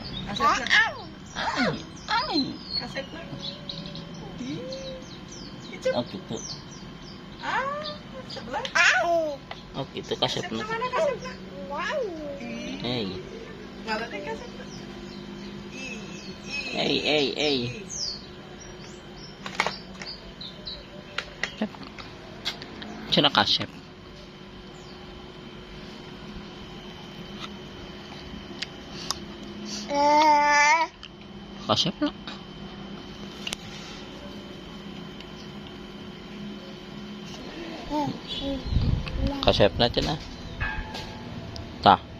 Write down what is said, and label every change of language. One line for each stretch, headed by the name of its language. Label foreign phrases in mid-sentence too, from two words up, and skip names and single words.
Sundanese: kaset na Ay. kaset na
Indonesian: Oh gitu. sebelah Oh gitu
Sundanese: kaset na. mana kaset na Hey. mana deh kaset na Hey. Cina kaset. Kaset na. Kaset na cina. Tah.